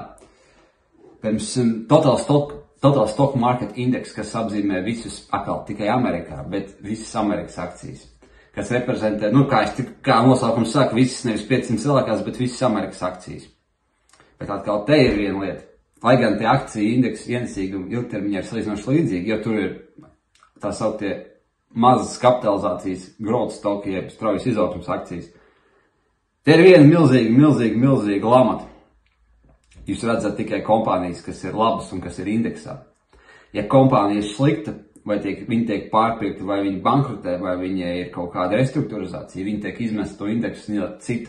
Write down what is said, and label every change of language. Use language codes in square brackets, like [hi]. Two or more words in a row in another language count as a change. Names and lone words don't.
[lv] Pirms Total Stock Market Index, kas apzīmē visus, atkal tikai Amerikā, bet visas Amerikas akcijas, kas reprezentē, kā nosaukums saka, visas nevis 500 lielākās, bet visas Amerikas akcijas. Bet atkal te ir viena lieta. Lai gan tie akciju indeksu ienesīgumi ilgtermiņā ir salīdzinoši līdzīgi, jo tur ir tā sauktie mazas kapitalizācijas [en] growth stock, [lv] jeb straujas izaugsmes akcijas. Te ir viena milzīga lamata. Jūs redzat tikai kompānijas, kas ir labas un kas ir indeksā. Ja kompānija ir slikta, vai viņi tiek pārpirkti, vai viņi bankrutē, vai viņai ir kaut kāda restruktūrizācija, viņi tiek izmest to indeksu un ielikt citu.